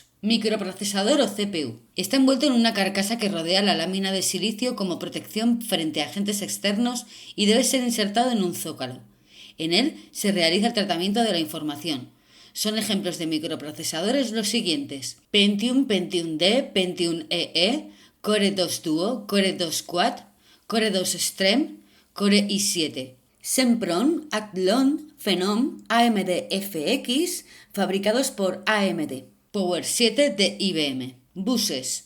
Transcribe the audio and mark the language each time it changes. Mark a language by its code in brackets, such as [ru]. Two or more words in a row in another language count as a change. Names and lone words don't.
[es] Microprocesador o CPU. Está envuelto en una carcasa que rodea la lámina de silicio como protección frente a agentes externos y debe ser insertado en un zócalo. En él se realiza el tratamiento de la información. Son ejemplos de microprocesadores los siguientes: Pentium, Pentium-D, Pentium-EE, Core 2 Duo, Core 2 Quad, Core 2 Extreme, Core i7. Sempron, Athlon, Phenom, AMD FX, fabricados por AMD. Power 7 de IBM. Buses.